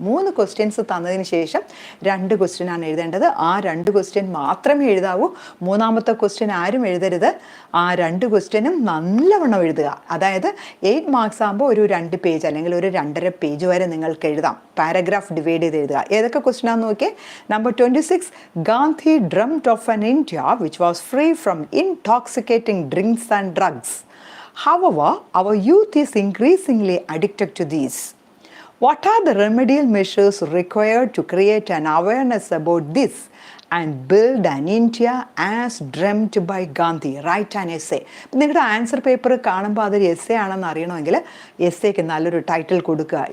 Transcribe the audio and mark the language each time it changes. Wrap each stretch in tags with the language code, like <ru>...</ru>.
<ml>3 questions തന്നതിന് ശേഷം 2 question ആണ് എഴുതേണ്ടത്. ആ 2 ക്വസ്റ്റ്യൻ മാത്രമേ എഴുതാവൂ. മൂന്നാമത്തെ ക്വസ്റ്റ്യൻ ആരും എഴുതരുത്. ആ 2 ക്വസ്റ്റ്യനും നല്ലവണ്ണം എഴുതുക. അതായത് 8 മാർക്സ് ആകുമ്പോൾ ഒരു 2 പേജ് അല്ലെങ്കിൽ ഒരു 2.5 പേജ് വരെ നിങ്ങൾക്ക് എഴുതാം. പാരഗ്രാഫ് ഡിവൈഡ് ചെയ്ത് എഴുതുക. ഏതൊക്കെ ക്വസ്റ്റ്യൻ ആണെന്ന് നോക്കിയേ.</ml> <en>Number 26, Gandhi dreamed of an India which was free from intoxicating drinks and drugs. However, our youth is increasingly addicted to these. What are the remedial measures required to create an awareness about this and build an India as dreamt by Gandhi? Write an essay.</en> <ml>നിങ്ങളുടെ answer paper കാണുമ്പോൾ അതൊരു essay ആണെന്ന് അറിയണമെങ്കിൽ എസ്സേക്ക് നല്ലൊരു title കൊടുക്കുക.</ml>